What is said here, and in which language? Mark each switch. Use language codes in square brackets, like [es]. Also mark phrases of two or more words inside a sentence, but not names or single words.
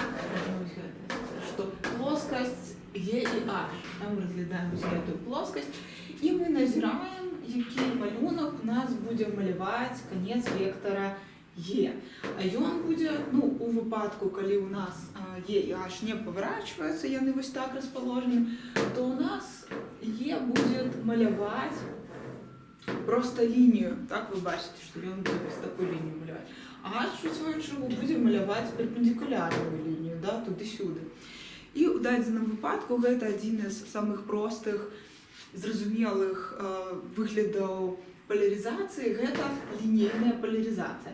[be] Вось гэтая. Што плоскасць Е і H. Там разглядаем вось гэтую плоскасць. І мы назіраем, які малюнак у нас будзе маляваць канец вектора Е. А ён будзе, ну, у выпадку, калі у нас Е і H [ru] не поворачиваются, [be] яны вось так расположены, то у нас Е будет маляваць просто лінію. Так, вы бачите, што ён будзе вось такую лінію маляваць. А H, у сваю чаргу, будзе маляваць перпендикулярную лінію, да, туды-сюды. І у дадзеным выпадку гэта адзін з самых простых, зразумелых выглядаў поляризации, гэта лінейная поляризация.